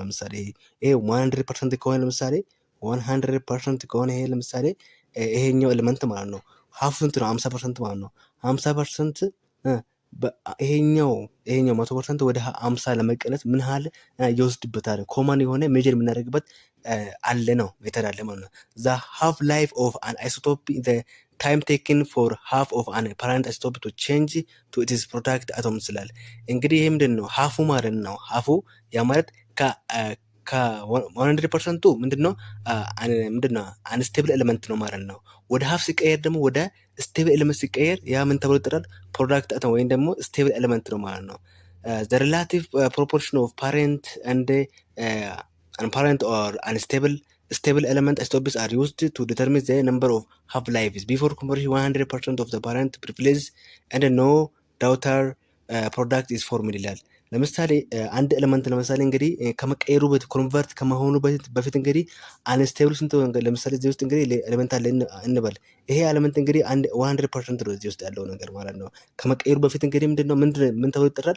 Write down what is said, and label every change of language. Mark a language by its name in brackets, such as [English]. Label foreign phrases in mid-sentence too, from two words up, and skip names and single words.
[Amharic] ለምሳሌ ይሄ 100% ከሆነ ለምሳሌ 100% ከሆነ ይሄ ለምሳሌ ይሄኛው ኤሌመንት ማለት ነው ሀፍ ስንት ነው? 50% ማለት ነው። 50% ይሄኛው 100% ወደ 50 ለመቀነስ ምን ያህል ይወስድበታል? ኮማን የሆነ ሜጀር የምናደርግበት አለ ነው ሜተድ አለ ማለት ነው። [English] the half life of an isotope the time taken for half of an parent isotope to change to its product atoms [Amharic] ይላል። እንግዲህ ይሄ ምንድን ነው? ሀፉ ማለት ነው። ሀፉ ያ ማለት ከ100%ቱ ምንድነው [English] unstable element [Amharic] ነው ማለት ነው። ወደ ሀፍ ሲቀየር ደግሞ ወደ [English] stable element [Amharic] ሲቀየር ያ ምን ተብሎ ይጠራል? [English] product atom [Amharic] ወይም ደግሞ [English] stable element [Amharic] ነው ማለት ነው። [English] the relative proportion of parent and unparent or unstable stable element isotopes are used to determine the number of half lives before conversion. 100% of the parent prevails and no daughter product is formed [Amharic] ይላል። ለምሳሌ አንድ ኤሌመንት ለምሳሌ እንግዲህ ከመቀየሩ በፊት ኮንቨርት ከመሆኑ በፊት እንግዲህ አንስቴብል ስንት ለምሳሌ እዚህ ውስጥ እንግዲህ ኤሌመንት አለ እንበል። ይሄ ኤሌመንት እንግዲህ 100% ነው እዚህ ውስጥ ያለው ነገር ማለት ነው። ከመቀየሩ በፊት እንግዲህ ምንድነው ምን ተብሎ ይጠራል?